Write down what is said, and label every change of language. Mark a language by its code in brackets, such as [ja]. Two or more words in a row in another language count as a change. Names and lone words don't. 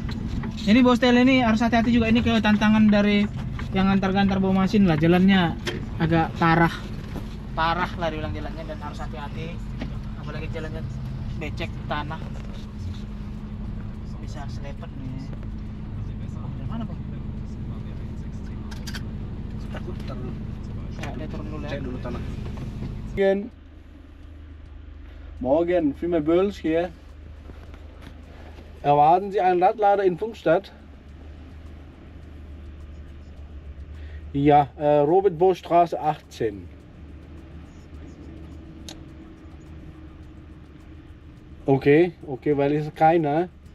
[id] Ini bawa setel ini harus hati-hati juga, ini kayak tantangan dari yang antar-gantar bawa mesin lah, jalannya agak parah lah dibilang jalannya, dan harus hati-hati apalagi jalannya becek tanah, bisa selepet nih. Dari mana bang? Ya, dia turun dulu ya. Cek dulu tanah. [de] Morgen, Firma Böls hier. Erwarten Sie einen Radlader in Funkstadt? Ja, Robert Bosch Straße 18. Okay, weil ist keiner.